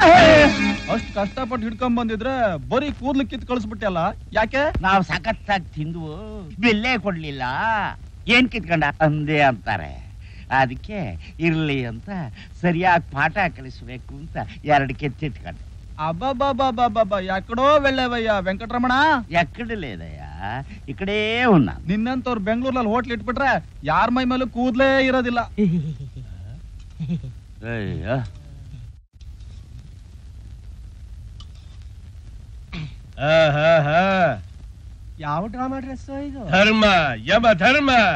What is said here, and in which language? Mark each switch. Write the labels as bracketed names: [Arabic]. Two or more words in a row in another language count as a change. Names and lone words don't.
[Kannada] ಅಷ್ಟು ಕಷ್ಟಪಟ್ಟು ಹಿಡ್ಕೊಂಡ್ ಬಂದಿದ್ರೆ ಬರೀ ಕೂದ್ಲು ಕಿತ್ ಕಳಿಸ್ಬಿಟ್ಟಲ್ಲ, ಯಾಕೆ? ನಾವು ಸಖತ್ತಾಗಿ ತಿಂದು ಬೆಲ್ಲೇ ಕೊಡ್ಲಿಲ್ಲ, ಏನ್ ಕಿತ್ಕೊಂಡ ಅಂದೇ ಅಂತಾರೆ. ಅದಕ್ಕೆ ಇರ್ಲಿ ಅಂತ ಸರಿಯಾಗಿ ಪಾಠ ಕಲಿಸ್ಬೇಕು ಅಂತ 2 ಕೆತ್ತಿಟ್ಕೊಂಡೆ. [Telugu] అబ్బాబాబాబాబా ఎక్కడో వెళ్ళావయ్యా వెంకటరమణ. ఎక్కడ లేదయ్యా, ఇక్కడే ఉన్నా. [Kannada] నిన్నంతವ್ರು ಬೆಂಗಳೂರಲ್ಲಿ ಹೋಟ್ಲ್ ಇಟ್ಬಿಟ್ರೆ ಯಾರ ಮೈ ಮೇಲೂ ಕೂದಲೇ ಇರೋದಿಲ್ಲ. ಅಯ್ಯೋ ಯಾವ [English] drama dress [Kannada] ಇದು? ಧರ್ಮ ಯಮ ಧರ್ಮ.